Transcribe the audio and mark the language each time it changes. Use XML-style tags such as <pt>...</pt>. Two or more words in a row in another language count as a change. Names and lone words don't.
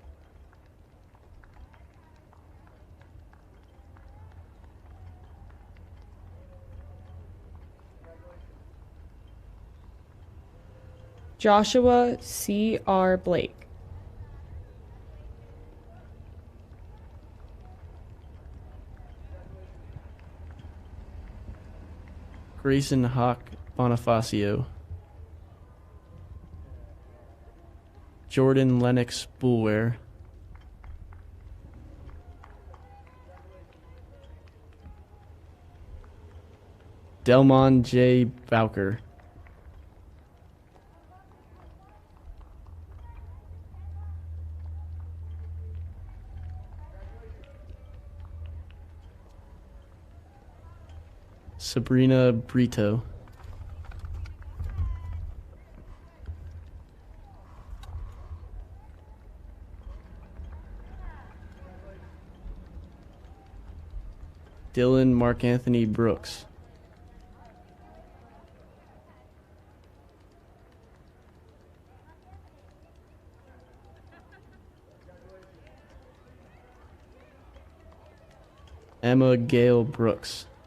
<en>Joshua C. R. Blake. Grayson Hawk Bonifacio. Jordan Lennox Boulware. Delmon J. Bowker. Sabrina Brito. Dylan Mark Anthony Brooks. Emma Gale Brooks.</en>